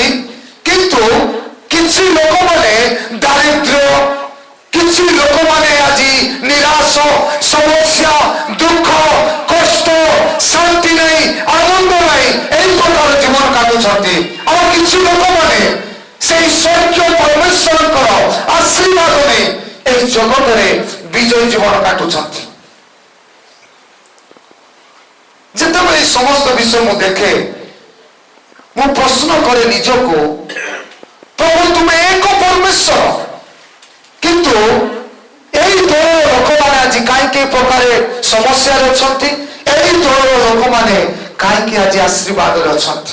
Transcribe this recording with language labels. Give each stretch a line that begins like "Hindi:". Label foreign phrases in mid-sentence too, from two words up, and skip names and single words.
Odia: କିନ୍ତୁ କିଛି ଲୋକମାନେ ଦାରିଦ୍ର୍ୟ, କିଛି ଲୋକମାନେ ଆଜି ନିରାଶ, ସମସ୍ୟା, ଦୁଃଖ, କଷ୍ଟ, ଶାନ୍ତି ନାହିଁ, ଆନନ୍ଦ ନାହିଁ, ଏହି ପ୍ରକାର ଜୀବନ କାଟୁଛନ୍ତି। ଆଉ କିଛି ଲୋକମାନେ ସେଇ ସତ୍ୟ ପରମେଶ୍ୱରଙ୍କର ଆଶୀର୍ବାଦ ନେଇ ଏହି ଜଗତରେ ବିଜୟ ଜୀବନ କାଟୁଛନ୍ତି। ଯେତେବେଳେ এই সমস্ত বিষয় ମୁଁ ଦେଖେ, ମୁଁ ପ୍ରଶ୍ନ କରେ ନିଜକୁ, ପ୍ରଭୁ ତୁମେ ଏକ ପରମେଶ୍ୱର, କିନ୍ତୁ এই ଦଳର ଲୋକମାନେ ଆଜି କାହିଁକି ଏ ପ୍ରକାର ସମସ୍ୟାରେ ଅଛନ୍ତି? এই ଦଳର ଲୋକମାନେ କାହିଁକି ଆଜି ଆଶୀର୍ବାଦରେ ଅଛନ୍ତି?